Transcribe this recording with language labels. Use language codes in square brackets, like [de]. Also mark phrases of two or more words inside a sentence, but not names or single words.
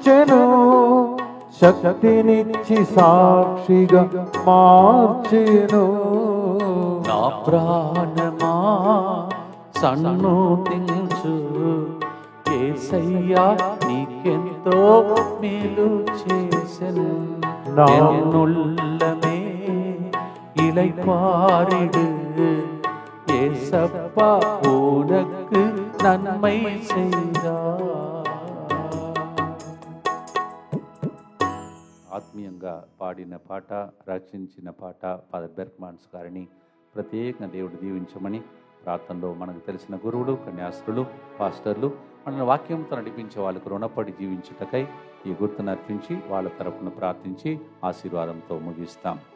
[te] ఇచ్చెను, శక్తినిచ్చి సాక్షిగా మార్చెను. నా ప్రాణమా సన్నుతించు, యేసయ్యా నీకెంతో మేలు చేసెను. [ta] என்னுள்ளமே இளைப்பாரிடு, ஏசப்பா உனக்கு நன்மை செய்தார். [te] ఆత్మీయంగా పాడిన పాట, రచించిన పాట ఫాదర్ బెర్క్మాన్స్ గారిని ప్రత్యేకంగా దేవుడు దీవించమని ప్రార్థనలో మనకు తెలిసిన గురువులు, కన్యాస్త్రులు, పాస్టర్లు మన వాక్యంతో నడిపించే వాళ్ళకు రుణపడి జీవించుటకై ఈ గుర్తును అర్పించి వాళ్ళ తరపున ప్రార్థించి ఆశీర్వాదంతో ముగిస్తాం.